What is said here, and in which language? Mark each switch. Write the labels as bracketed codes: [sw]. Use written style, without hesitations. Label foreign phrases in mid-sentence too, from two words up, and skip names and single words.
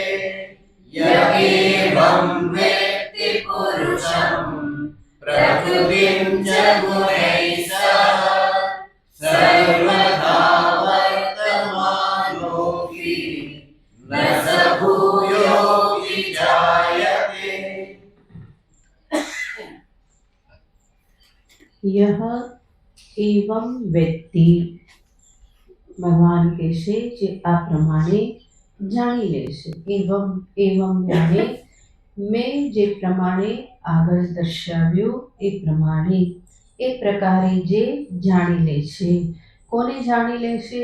[sa] य एवं वेत्ति पुरुषं प्रकृतिं च गुणैः सह सर्वथा वर्तमानोऽपि न स भूयोऽभिजायते। [hi] यह एवं व्यक्ति, [gu] ભગવાન કહેશે જે આ પ્રમાણે જાણી લેશે. એવમ એવમ જાણે મેં જે પ્રમાણે આગળ દર્શાવ્યું એ પ્રમાણે, એ પ્રકારે જે જાણી લે છે. કોને જાણી લેશે?